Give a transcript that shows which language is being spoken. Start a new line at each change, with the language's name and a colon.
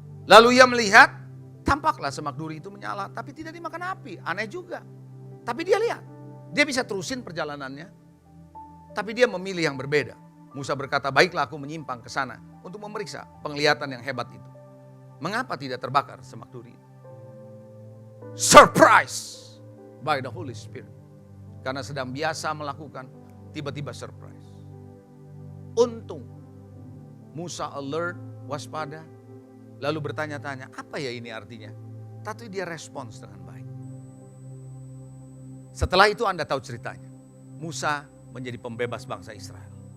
Indonesian: Lalu ia melihat, tampaklah semak duri itu menyala tapi tidak dimakan api. Aneh juga. Tapi dia lihat, dia bisa terusin perjalanannya. Tapi dia memilih yang berbeda. Musa berkata, baiklah aku menyimpang ke sana untuk memeriksa penglihatan yang hebat itu. Mengapa tidak terbakar semak duri itu?
English: Surprise by the Holy Spirit.
Indonesian: Karena sedang biasa melakukan, tiba-tiba surprise. Untung Musa alert, waspada, lalu bertanya-tanya, apa ya ini artinya? Tapi dia respons dengan baik. Setelah itu Anda tahu ceritanya. Musa menjadi pembebas bangsa Israel.